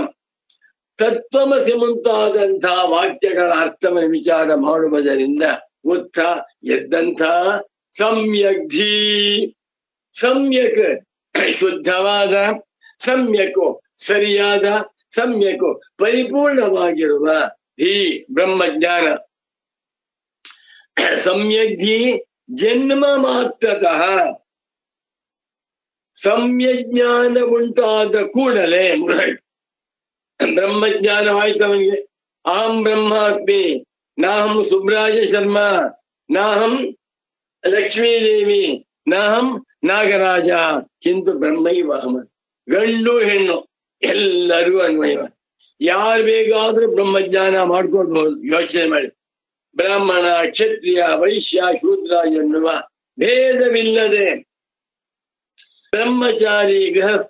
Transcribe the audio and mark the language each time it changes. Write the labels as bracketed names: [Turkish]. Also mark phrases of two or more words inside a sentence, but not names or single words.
[Kannada] ತತ್ವಮಸಿ ಮುಂತಾದಂತಹ ವಾಕ್ಯಗಳ ಅರ್ಥವನ್ನು ವಿಚಾರ ಮಾಡುವುದರಿಂದ ಉತ್ಥ ಎದ್ದಂಥ ಸಮ್ಯಕ್ಧೀ, ಸಮ್ಯಕ್ ಶುದ್ಧವಾದ, ಸಮ್ಯಕು ಸರಿಯಾದ, ಸಮ್ಯಕು ಪರಿಪೂರ್ಣವಾಗಿರುವ ಧೀ ಬ್ರಹ್ಮಜ್ಞಾನ. [Sanskrit] ಸಮ್ಯಕ್ಧೀ ಜನ್ಮ ಮಾತ್ರತಃ, [Kannada] ಸಮ್ಯಜ್ಞಾನ ಉಂಟಾದ ಕೂಡಲೇ ಬ್ರಹ್ಮಜ್ಞಾನವಾಯ್ತು ಅವನಿಗೆ. [Sanskrit] ಅಹಂ ಬ್ರಹ್ಮಾಸ್ಮಿ, ನಾಹಂ ಸುಬ್ರಾಜ ಶರ್ಮಾ, ನಾಹಂ ಲಕ್ಷ್ಮೀದೇವಿ, ನಾಹಂ ನಾಗರಾಜ, ಕಿಂತು ಬ್ರಹ್ಮೈವ ಅಹಂ. [Kannada] ಗಂಡು ಹೆಣ್ಣು ಎಲ್ಲರಿಗೂ ಅನ್ವಯವ. ಯಾರು ಬೇಕಾದ್ರೂ ಬ್ರಹ್ಮಜ್ಞಾನ ಮಾಡ್ಕೊಳ್ಬಹುದು. ಯೋಚನೆ ಮಾಡಿ. ಬ್ರಾಹ್ಮಣ, ಕ್ಷತ್ರಿಯ, ವೈಶ್ಯ, ಶೂದ್ರ ಎನ್ನುವ ಭೇದವಿಲ್ಲದೆ, ಬ್ರಹ್ಮಚಾರಿ, ಗೃಹಸ್ಥ,